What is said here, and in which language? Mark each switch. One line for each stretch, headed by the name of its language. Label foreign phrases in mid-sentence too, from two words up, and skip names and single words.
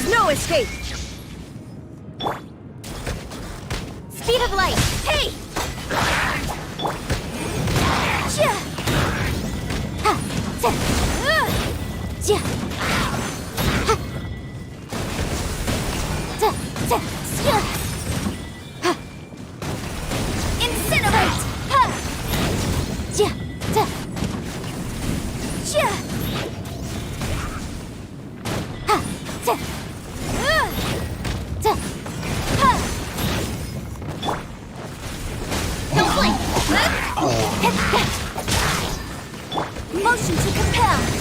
English: escape! Speed of light! Hey! Chia! Ha! Zah! Chia! Ha! Zah! Zah! Chia! Ha! Incinerate! Ha! Chia! Zah! Chia! Ha! Zah! Zah! Ha! Don't blink! Motion to compel!